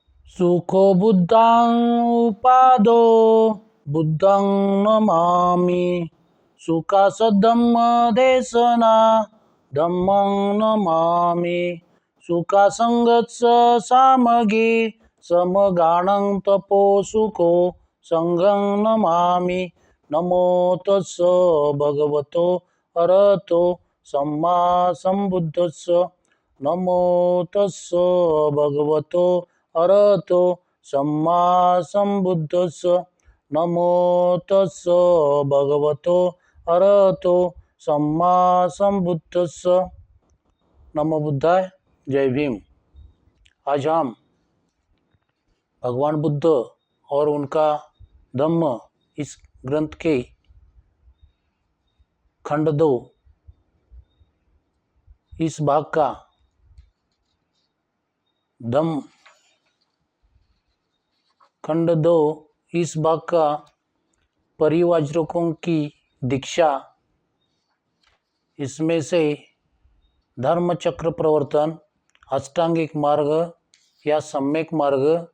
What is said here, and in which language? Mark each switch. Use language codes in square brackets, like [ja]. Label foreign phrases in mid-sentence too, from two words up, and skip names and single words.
[pi] सुखो बुद्धं उपादो बुद्धं नमामि। सुखासद्धम्मदेशना धम्मं नमामि। सुखासंगत्स सामगी समगानं तपो सुखो संघं नमामि। नमो तस्स भगवतो अरहतो सम्मा सम्बुद्धस्स। नमो तस्स भगवतो अरहतो सम्मा सम्बुद्धस्स। नमो तस्स भगवतो अरहतो सम्मा सम्बुद्धस्स। नमो बुद्धाय। [hi] जय भीम। आज हम भगवान बुद्ध और उनका धम्म इस ग्रंथ के खंड 2 इस भाग का धम्म खंड 2 इस भाग का परिव्राजकों की दीक्षा, इसमें से धर्म चक्र प्रवर्तन, अष्टांगिक मार्ग या सम्यक मार्ग